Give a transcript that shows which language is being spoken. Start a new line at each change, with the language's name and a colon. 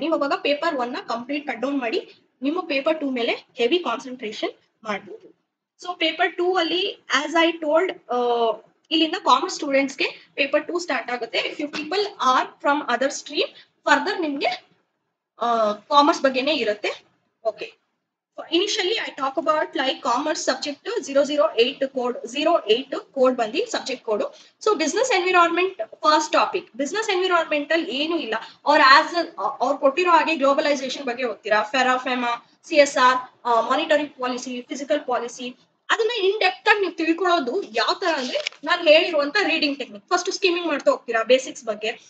Kannada: ನೀವು ಅವಾಗ ಪೇಪರ್ 1 ನ ಕಂಪ್ಲೀಟ್ ಕಟ್ ಡೌನ್ ಮಾಡಿ ನಿಮ್ಮ ಪೇಪರ್ 2 ಮೇಲೆ ಹೆವಿ ಕಾನ್ಸಂಟ್ರೇಷನ್ ಮಾಡಬಹುದು. ಸೊ ಪೇಪರ್ 2 ಅಲ್ಲಿ
English: as I told,
Kannada: ಇಲ್ಲಿಂದ ಕಾಮರ್ಸ್ ಸ್ಟೂಡೆಂಟ್ಸ್ಗೆ ಪೇಪರ್ 2 ಸ್ಟಾರ್ಟ್ ಆಗುತ್ತೆ.
English: if you people are from other stream,
Kannada: further ನಿಮ್ಗೆ ಕಾಮರ್ಸ್ ಬಗ್ಗೆನೇ ಇರುತ್ತೆ.
English: Okay, initially I talk about like commerce subject 008 code, 08 code bandi subject code. So business environment first topic.
Kannada: Business environmental ಏನು ಇಲ್ಲ, or as ಅವ್ರು ಕೊಟ್ಟಿರೋ ಹಾಗೆ globalisation ಬಗ್ಗೆ ಓದ್ತೀರಾ, FERA, FEMA, CSR, monetary policy, physical policy. ಅದನ್ನ ಇನ್ ಡೆಪ್ತ್ ಆಗಿ ನೀವು ತಿಳ್ಕೊಳ್ಳೋದು ಯಾವ ತರ ಅಂದ್ರೆ, ನಾನು ಹೇಳಿರುವಂತ ರೀಡಿಂಗ್ ಟೆಕ್ನಿಕ್ ಫಸ್ಟ್ ಸ್ಕಿಮ್ಮಿಂಗ್ ಮಾಡ್ತಾ ಹೋಗ್ತೀರಾ ಬೇಸಿಕ್ಸ್ ಬಗ್ಗೆ.